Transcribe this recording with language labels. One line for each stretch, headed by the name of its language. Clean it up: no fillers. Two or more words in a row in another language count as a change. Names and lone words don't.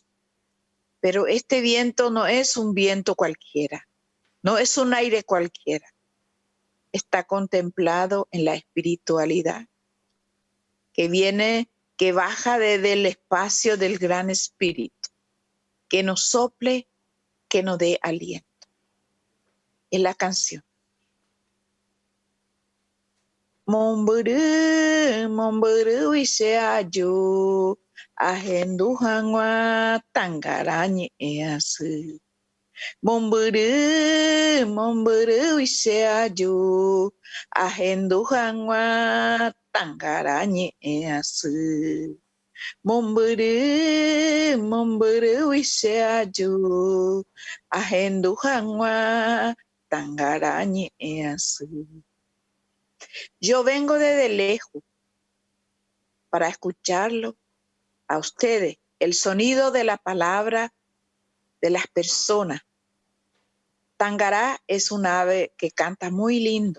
Spanish: Pero este viento no es un viento cualquiera, no es un aire cualquiera. Está contemplado en la espiritualidad, que viene, que baja desde el espacio del Gran Espíritu, que nos sople, que nos dé aliento. Es la canción.
Guarani: Momburu, momburu iseayo, ahendu hangwa tangarañe easu. Momburu, momburu iseayo, ahendu hangwa tangarañe easu. Momburu, momburu iseayo, ahendu hangwa tangarañe easu.
Spanish: Yo vengo desde lejos para escucharlo a ustedes, el sonido de la palabra de las personas. Tangará es un ave que canta muy lindo.